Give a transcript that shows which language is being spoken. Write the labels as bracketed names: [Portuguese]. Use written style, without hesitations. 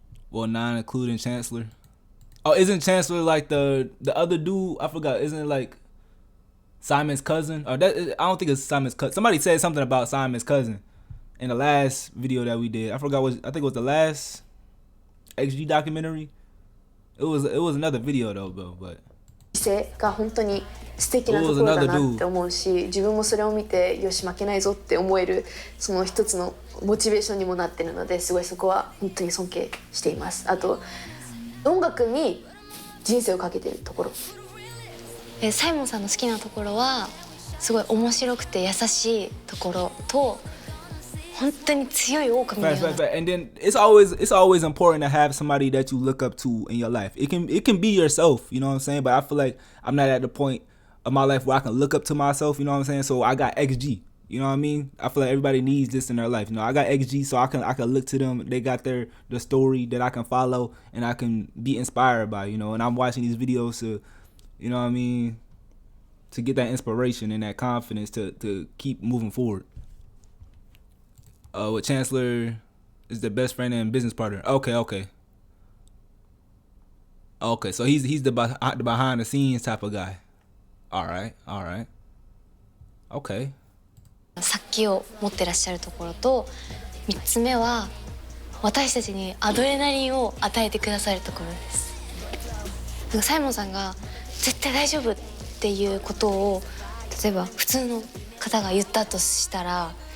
[English] Well, 9 including Chancellor. Oh, isn't Chancellor like the other dude? I forgot. Isn't it like Simon's cousin? Or that I don't think it's Simon's cousin. Somebody said something about Simon's cousin in the last video that we did. I forgot I think it was the last XG documentary. It was another video though, bro, but [Japanese] が本当に素敵なところだなって思うし、自分もそれを見てよし負けないぞって思えるその一つのモチベーションにもなってるので、すごいそこは本当に尊敬しています。あと音楽に人生をかけてるところ。サイモンさんの好きなところはすごい面白くて優しいところと。本当に強い狼のような。 [English] And then it's always important to have somebody that you look up to in your life. It can be yourself, you know what I'm saying? But I feel like I'm not at the point of my life where I can look up to myself, you know what I'm saying? So I got XG, you know what I mean? I feel like everybody needs this in their life. You know, I got XG, so I can look to them. They got the story that I can follow and I can be inspired by, you know. And I'm watching these videos to, you know what I mean, to get that inspiration and that confidence to keep moving forward. With Chancellor is the best friend and business partner. Okay. So he's the behind the scenes type of guy. All right. Okay. [Japanese] 殺気を持ってらっしゃるところと、3つ目は私たちにアドレナリンを与えてくださるところです。なんかサイモンさんが絶対大丈夫っていうことを例えば普通の方が言ったとしたら。